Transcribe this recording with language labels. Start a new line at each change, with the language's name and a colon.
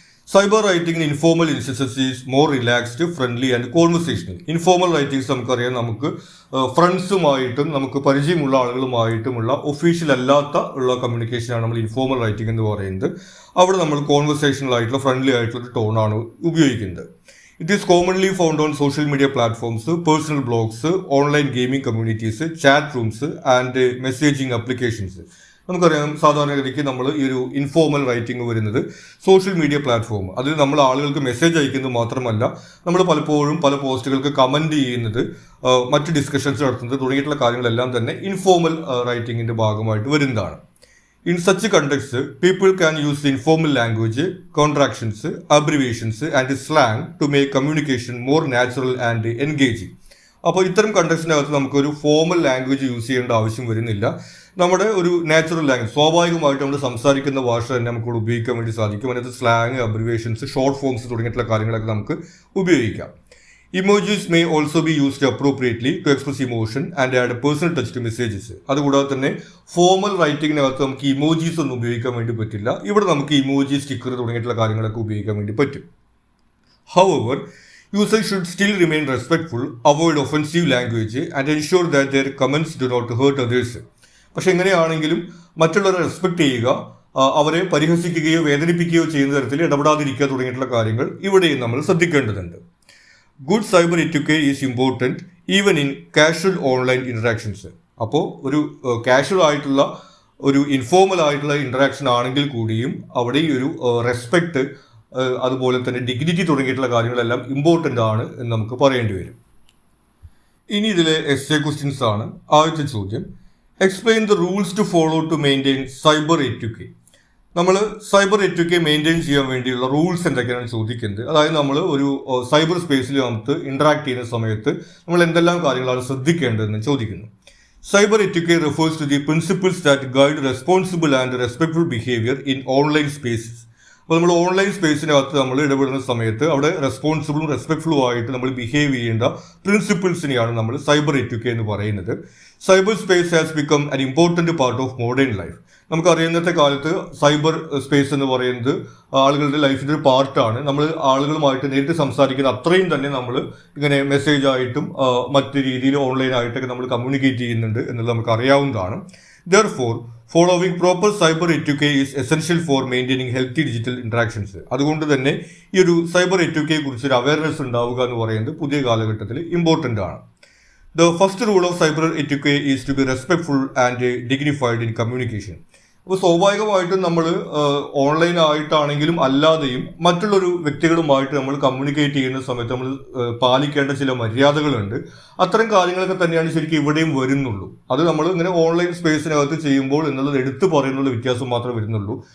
English: Cyber writing in informal instances is more relaxed, friendly and conversational.
Malayalam: Informal writings നമുക്കറിയാം നമുക്ക് ഫ്രണ്ട്സുമായിട്ടും നമുക്ക് പരിചയമുള്ള ആളുകളുമായിട്ടുമുള്ള official അല്ലാത്ത ഉള്ള കമ്മ്യൂണിക്കേഷനാണ് നമ്മൾ ഇൻഫോർമൽ റൈറ്റിംഗ് എന്ന് പറയുന്നത്. അവിടെ നമ്മൾ കോൺവെർസേഷണൽ ആയിട്ടുള്ള ഫ്രണ്ട്ലി ആയിട്ടുള്ള ഒരു ടോണാണ് ഉപയോഗിക്കുന്നത്.
English: It is commonly found on social media platforms, personal blogs, online gaming communities, chat rooms and messaging applications.
Malayalam: നമുക്കറിയാം സാധാരണഗതിക്ക് നമ്മൾ ഈ ഒരു ഇൻഫോർമൽ റൈറ്റിംഗ് വരുന്നത് സോഷ്യൽ മീഡിയ പ്ലാറ്റ്ഫോം, അതിൽ നമ്മൾ ആളുകൾക്ക് മെസ്സേജ് അയക്കുന്നത് മാത്രമല്ല നമ്മൾ പലപ്പോഴും പല പോസ്റ്റുകൾക്ക് കമൻറ്റ് ചെയ്യുന്നത്, മറ്റ് ഡിസ്കഷൻസ് നടത്തുന്നത് തുടങ്ങിയിട്ടുള്ള കാര്യങ്ങളെല്ലാം തന്നെ ഇൻഫോർമൽ റൈറ്റിങ്ങിൻ്റെ ഭാഗമായിട്ട് വരുന്നതാണ്.
English: In such context, people can use informal language, contractions, abbreviations and slang to make communication more natural and engaging.
Malayalam: അപ്പോൾ ഇത്തരം കണ്ടക്സ്റ്റിനകത്ത് നമുക്കൊരു ഫോർമൽ ലാംഗ്വേജ് യൂസ് ചെയ്യേണ്ട ആവശ്യം വരുന്നില്ല. നമ്മുടെ ഒരു നാച്ചുറൽ ലാംഗ്വേജ്, സ്വാഭാവികമായിട്ട് നമ്മൾ സംസാരിക്കുന്ന ഭാഷ തന്നെ നമുക്ക് ഉപയോഗിക്കാൻ വേണ്ടി സാധിക്കും. അതിനകത്ത് സ്ലാങ്, അബ്രിവേഷൻസ്, ഷോർട്ട് ഫോംസ് തുടങ്ങിയിട്ടുള്ള കാര്യങ്ങളൊക്കെ നമുക്ക് ഉപയോഗിക്കാം.
English: Emojis may also be used appropriately to express emotion and add personal touch to messages.
Malayalam: അതുകൂടാതെ തന്നെ ഫോർമൽ റൈറ്റിങ്ങിനകത്ത് നമുക്ക് ഇമോജീസ് ഒന്നും ഉപയോഗിക്കാൻ വേണ്ടി പറ്റില്ല. ഇവിടെ നമുക്ക് ഇമോജി, സ്റ്റിക്കർ തുടങ്ങിയിട്ടുള്ള കാര്യങ്ങളൊക്കെ ഉപയോഗിക്കാൻ വേണ്ടി പറ്റും.
English: However, users should still remain respectful, avoid offensive language and ensure that their comments do not hurt others.
Malayalam: പക്ഷെ എങ്ങനെയാണെങ്കിലും മറ്റുള്ളവരെ റെസ്പെക്ട് ചെയ്യുക, അവരെ പരിഹസിക്കുകയോ വേദനിപ്പിക്കുകയോ ചെയ്യുന്ന തരത്തിൽ ഇടപെടാതിരിക്കുക തുടങ്ങിയിട്ടുള്ള കാര്യങ്ങൾ ഇവിടെയും നമ്മൾ ശ്രദ്ധിക്കേണ്ടതുണ്ട്.
English: Good cyber etiquette is important even in casual online interactions.
Malayalam: അപ്പോൾ ഒരു കാഷ്വൽ ആയിട്ടുള്ള ഒരു ഇൻഫോർമൽ ആയിട്ടുള്ള ഇൻട്രാക്ഷൻ ആണെങ്കിൽ കൂടിയും അവിടെ ഈ ഒരു റെസ്പെക്ട്, അതുപോലെ തന്നെ ഡിഗ്നിറ്റി തുടങ്ങിയിട്ടുള്ള കാര്യങ്ങളെല്ലാം ഇമ്പോർട്ടൻ്റ് ആണ് എന്ന് നമുക്ക് പറയേണ്ടി വരും. ഇനി ഇതിലെ എസ്സേ ക്വസ്റ്റ്യൻസ് ആണ്. ആദ്യത്തെ ചോദ്യം,
English: Explain the rules to follow to maintain cyber etiquette.
Malayalam: നമ്മൾ സൈബർ എറ്റിക്വേറ്റ് മെയിൻറ്റെയിൻ ചെയ്യാൻ വേണ്ടിയുള്ള റൂൾസ് എന്തൊക്കെയാണ് ചോദിക്കുന്നത്. അതായത് നമ്മൾ ഒരു സൈബർ സ്പേസിൽ നമുക്ക് ഇൻട്രാക്ട് ചെയ്യുന്ന സമയത്ത് നമ്മൾ എന്തെല്ലാം കാര്യങ്ങളാണ് ശ്രദ്ധിക്കേണ്ടതെന്ന് ചോദിക്കുന്നു.
English: Cyber etiquette refers to the principles that guide responsible and respectful behavior in online spaces.
Malayalam: അപ്പോൾ നമ്മൾ ഓൺലൈൻ സ്പേസിനകത്ത് നമ്മൾ ഇടപെടുന്ന സമയത്ത് അവിടെ റെസ്പോൺസിബിളും റെസ്പെക്ട്ഫുള്ളും ആയിട്ട് നമ്മൾ ബിഹേവ് ചെയ്യേണ്ട പ്രിൻസിപ്പിൾസിനെയാണ് നമ്മൾ സൈബർ എറ്റിക്വേറ്റ് എന്ന് പറയുന്നത്.
English: Cyber space has become an important part of modern life.
Malayalam: നമുക്കറിയുന്നത്തെ കാലത്ത് സൈബർ സ്പേസ് എന്ന് പറയുന്നത് ആളുകളുടെ ലൈഫിൻ്റെ ഒരു പാർട്ടാണ്. നമ്മൾ ആളുകളുമായിട്ട് നേരിട്ട് സംസാരിക്കുന്ന അത്രയും തന്നെ നമ്മൾ ഇങ്ങനെ മെസ്സേജ് ആയിട്ടും മറ്റ് രീതിയിൽ ഓൺലൈനായിട്ടൊക്കെ നമ്മൾ കമ്മ്യൂണിക്കേറ്റ് ചെയ്യുന്നുണ്ട് എന്നുള്ളത് നമുക്ക് അറിയാവുന്നതാണ്.
English: Therefore, following proper cyber etiquette is essential for maintaining healthy digital interactions.
Malayalam: അതുകൊണ്ട് തന്നെ ഈ ഒരു സൈബർ എറ്റിക്വേറ്റ് കുറിച്ചൊരു അവയർനെസ് ഉണ്ടാവുക എന്ന് പറയുന്നത് പുതിയ കാലഘട്ടത്തിൽ ഇമ്പോർട്ടൻ്റ് ആണ്.
English: The first rule of cyber etiquette is to be respectful and dignified in communication.
Malayalam: അപ്പോൾ സ്വാഭാവികമായിട്ടും നമ്മൾ ഓൺലൈനായിട്ടാണെങ്കിലും അല്ലാതെയും മറ്റുള്ളൊരു വ്യക്തികളുമായിട്ട് നമ്മൾ കമ്മ്യൂണിക്കേറ്റ് ചെയ്യുന്ന സമയത്ത് നമ്മൾ പാലിക്കേണ്ട ചില മര്യാദകളുണ്ട്. അത്തരം കാര്യങ്ങളൊക്കെ തന്നെയാണ് ശരിക്കും ഇവിടെയും വരുന്നുള്ളൂ. അത് നമ്മൾ ഇങ്ങനെ ഓൺലൈൻ സ്പേസിനകത്ത് ചെയ്യുമ്പോൾ എന്നുള്ളത് എടുത്തു പറയുന്നുള്ള വ്യത്യാസം മാത്രമേ വരുന്നുള്ളൂ.